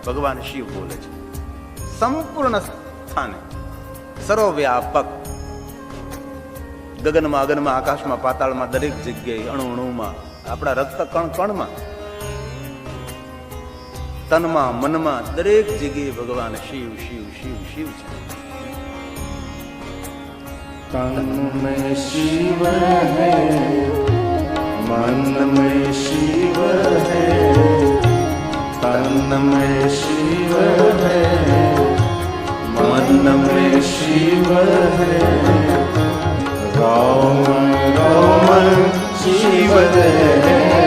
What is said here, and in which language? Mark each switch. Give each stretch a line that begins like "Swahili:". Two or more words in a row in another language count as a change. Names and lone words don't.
Gujarati: ભગવાન શિવ બોલે છે સંપૂર્ણ સ્થાને, સર્વવ્યાપક, ગગનમાં, અગનમાં, આકાશમાં, પાતાળમાં, દરેક જગ્યાએ, અણુ અણુમાં, આપણા રક્ત કણ કણમાં, તનમાં, મનમાં, દરેક જગ્યાએ ભગવાન શિવ શિવ શિવ શિવ છે.
Hindi: तन में शिव है, मन में शिव है, तन में शिव है, मन मन में शिव है, रोम रोम शिव है।